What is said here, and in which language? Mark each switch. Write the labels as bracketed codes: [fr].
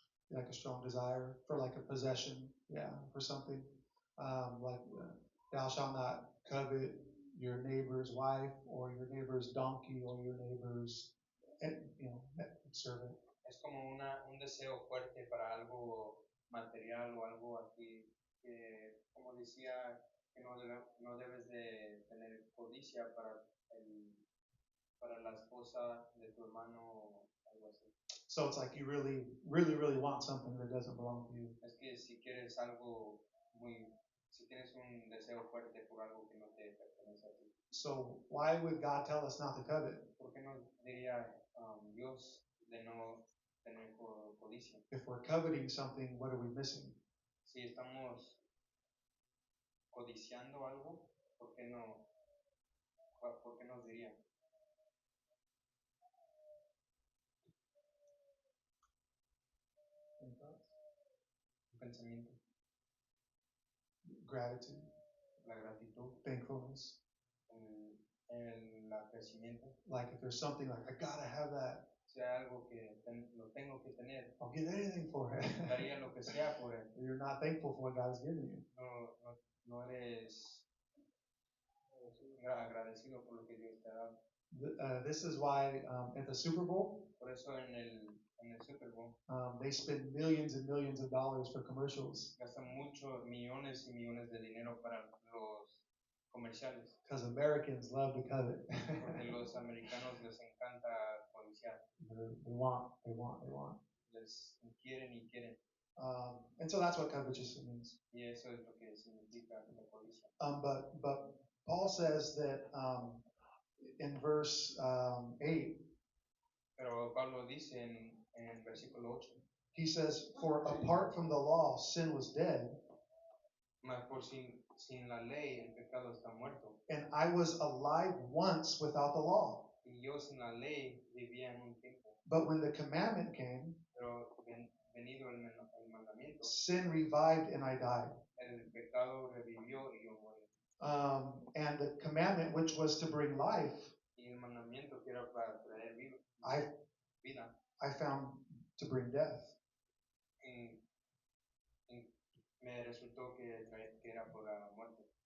[en] Like a strong desire for like a possession, yeah, for something. Thou shalt not covet your neighbor's wife or your neighbor's donkey or your neighbor's, servant. [es] es como un deseo fuerte para algo material o algo así, que como decía, que no debes de tener codicia para la esposa de tu hermano o algo así. [en] So it's like you really, really, really want something that doesn't belong to you. [es] Es que si quieres algo si tienes un deseo fuerte por algo que no te pertenece a ti. [en] So why would God tell us not to covet? [es] ¿Por qué no diría Dios de no tener codicia? [en] If we're coveting something, what are we missing? [es] Si estamos codiciando algo, ¿por qué no? ¿Por qué nos diría? [en] Any thoughts? [es] Un pensamiento, [en] Gratitude, [es] la gratitud, [en] thankfulness. [es] el crecimiento, [en] Like if there's something like, I gotta have that, [es] sea algo que lo tengo que tener, [en] I'll give anything for it. [es] daría lo que sea por él. [en] You're not thankful for what God has given you. [es] No eres agradecido por lo que Dios te ha dado. [en] This is why at the Super Bowl, [es] Por eso en el Super Bowl [en] they spend millions and millions of dollars for commercials [es] gastan muchos millones y millones de dinero para los comerciales, [en] because Americans love to covet. [es] porque los americanos les encanta codiciar, [en] They want. [es] les quieren y quieren, [en] And so that's what covetousness means. [es] y eso es lo que significa la codicia. [en] But Paul says that in verse 8, [es] Pero Pablo dice en el versículo 8, [en] he says, for apart from the law, sin was dead, [es] mas por sin la ley el pecado está muerto, [en] and I was alive once without the law. [es] y yo sin la ley vivía en un tiempo, [en] But when the commandment came, [es] pero venido el mandamiento, [en] sin revived and I died. [es] el pecado revivió y yo morí. [en] And the commandment, which was to bring life, [es] Y el mandamiento que era para traer vida, [en] I found to bring death. [es] Me resultó que era por la muerte.